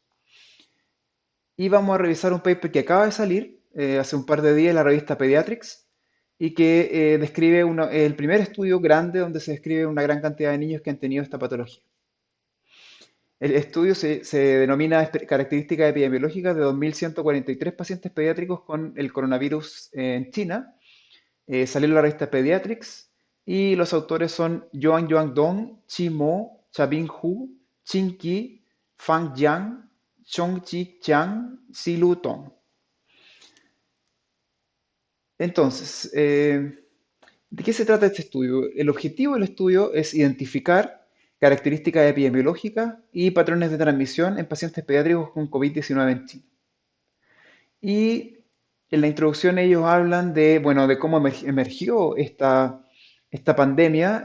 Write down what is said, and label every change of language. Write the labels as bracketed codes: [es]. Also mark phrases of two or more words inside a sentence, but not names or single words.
[es] Y vamos a revisar un paper que acaba de salir hace un par de días en la revista Pediatrics y que describe el primer estudio grande donde se describe una gran cantidad de niños que han tenido esta patología. El estudio se denomina Características epidemiológicas de 2.143 pacientes pediátricos con el coronavirus en China. Salió en la revista Pediatrics y los autores son Yuan Dong, Chi Mo, Chabin Hu, Qin Qi, Fang Jiang, Chongqi Chiang, Silu Tong. Entonces, ¿de qué se trata este estudio? El objetivo del estudio es identificar características epidemiológicas y patrones de transmisión en pacientes pediátricos con COVID-19 en China. Y en la introducción ellos hablan de, bueno, de cómo emergió esta pandemia.